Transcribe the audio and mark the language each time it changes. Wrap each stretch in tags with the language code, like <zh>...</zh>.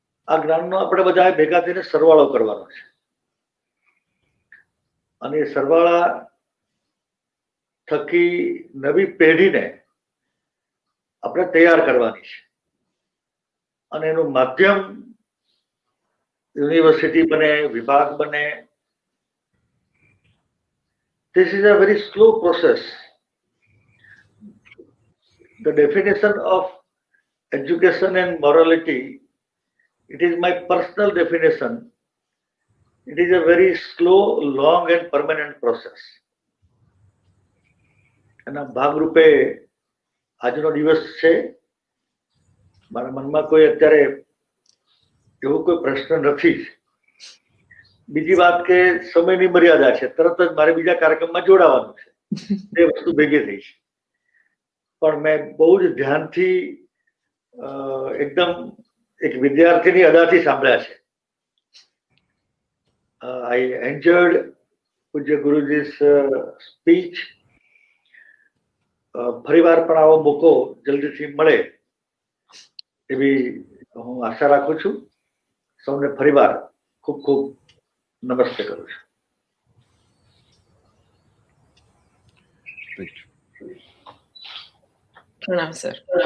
<gu>આ જ્ઞાનનો આપણે બધા ભેગા થઈને સરવાળો કરવાનો છે અને સરવાળા થકી નવી પેઢીને આપણે તૈયાર કરવાની છે અને એનું માધ્યમ યુનિવર્સિટી બને, વિભાગ બને.</gu> <en>This is a very slow process. The definition of education and morality, it is my personal definition. It is a very slow, long and permanent process.</en> <gu>એના ભાગરૂપે આજનો દિવસ છે. મારા મનમાં કોઈ અત્યારે એવો કોઈ પ્રશ્ન નથી. બીજી વાત કે સમયની મર્યાદા છે, તરત જ મારે બીજા કાર્યક્રમમાં જોડાવાનું છે, એ વસ્તુ ભેગી થઈ છે. પણ મેં બહુ જ ધ્યાનથી એકદમ એક વિદ્યાર્થીની અદાથી સાંભળ્યા છે.</gu> <en>I enjoyed પૂજ્ય ગુરુજી's speech.</en> <gu>ફરીવાર પણ આવો મોકો જલ્દીથી મળે એવી હું આશા રાખું છું. સૌને ફરીવાર ખૂબ ખૂબ નમસ્તે કરું છું. પ્રણામ સર.</gu>